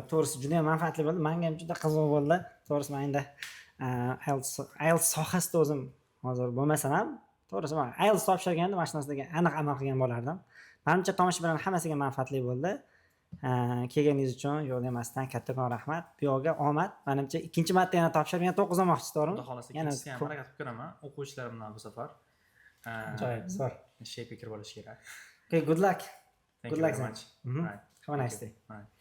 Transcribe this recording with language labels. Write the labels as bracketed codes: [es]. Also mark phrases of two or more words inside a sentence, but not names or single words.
[uz] To'g'risi juda ham manfaatli bo'ldi. Menga ham juda qiziq bo'ldi. To'g'risi men endi IELTS sohasida o'zim hozir bo'lmasam ham, to'g'risi men IELTS topshirganda mana shu narsaga aniq amal qilgan bo'lardim. Menimcha tomoshabinlar hammasiga manfaatli bo'ldi. Kelganingiz uchun yo'q demasdan kattakon rahmat. Bu yo'lga omad. Menimcha ikkinchi marta yana topshirib, yana 9 olmoqchi, to'g'rimi? Xudo xolasa ikkinchisi ham harakat qilib ko'raman. O'quvchilarim bilan bu safar. Ajoyib, zo'r. Shape kirib olish kerak. [en] Okay, good luck. Thank you very much. Have a nice day. Right.